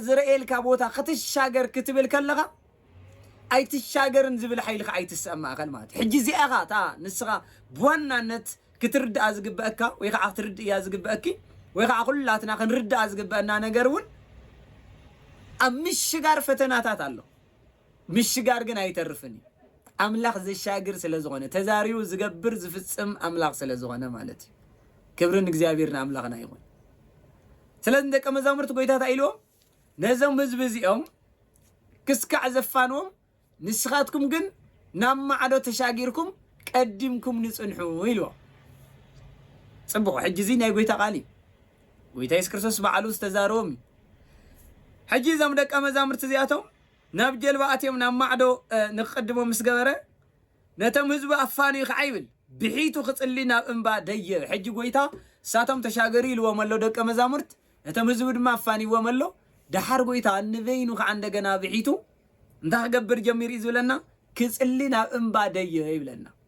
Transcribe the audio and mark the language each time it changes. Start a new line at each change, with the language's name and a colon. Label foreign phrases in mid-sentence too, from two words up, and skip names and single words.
Tigrinya: ዝረኤልካ ቦታ ክትሻገር ክትብል ከለኻ ኣይትሻገርን ዝብል ሓይልካ ኣይትሰማዕኸል ማለት ሕጂ እዚኣኻ እታ ንስኻ ብዋናነት ክትርድኣ ዝግበአካ ወይ ከዓ ክትርድእያ ዝግበአኪ ወይ ከዓ ኩላትና ክንርድኣ ዝግበአና ነገር እውን ኣብ ምሽጋር ፈተናታት ኣሎ ምሽጋር ግን ኣይተርፍን አምላኽ ዘሻግር ስለ ዝኾነ ተዛሪው ዝገብር ዝፍጽም አምላኽ ስለ ዝኾነ ማለት እዩ كبرن እግዚአብሔርና አምላኽና ይሁን ስለዚህ ደቀ መዛሙርት ጎይታ ታይሎም ነዘም ህዝብ እዚኦም ክስካዕ ዘፋንዎም ንስኻትኩም ግን ናብ ማዕዶ ተሻጊርኩም ቀዲምኩም ንጽንሑ ኢልዎ ጽቡቕ ሕጂ እዚ ናይ ጎይታ ቃል ጎይታ ኢየሱስ ክርስቶስ በዓሉ ዝተዛረቦም ሕጂ እዞም ደቀ መዛሙርት እዚኣቶም ናብ ጀልባ ኣትዮም ናብ ማዕዶ ንኽቅድሞም ምስ ገበረ ነቶም ህዝቢ ኣፋንዩ ከዓ ይብል ብሒቱ ክጽሊ ናብ እምባ ደየ ሕጂ ጎይታ ሳቶም ተሻገሪ ኢልዎም ኣሎ ደቀ መዛሙርት ነቶም ህዝቢ ድማ ኣፋንይዎም ኣሎ ድሓር ጎይታ ንበይኑ ከዓ እንደገና ብሒቱ እንታይ ክገብር ጀሚር እዩ ዝብለና ክጽሊ ናብ እምባ ደየ ይብለና